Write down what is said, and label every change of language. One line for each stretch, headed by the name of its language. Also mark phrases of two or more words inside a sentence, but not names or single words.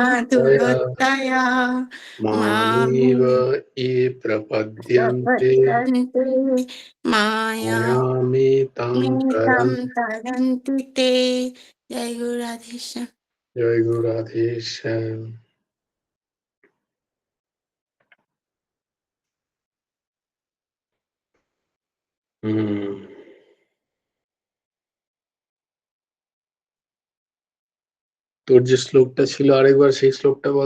Sanskrit: दुरत्यया दुरतया मामेव मां ये प्रपद्यन्ते प्रपद्यन्ते माया मायामेतां मेतं तरन्ति। तरन्ति ते। जय गुरु राधे श्याम। जय गुरु राधेश्याम।
Bangla: তোর যে শ্লোকটা ছিল আরেকবার সেই শ্লোকটা বল।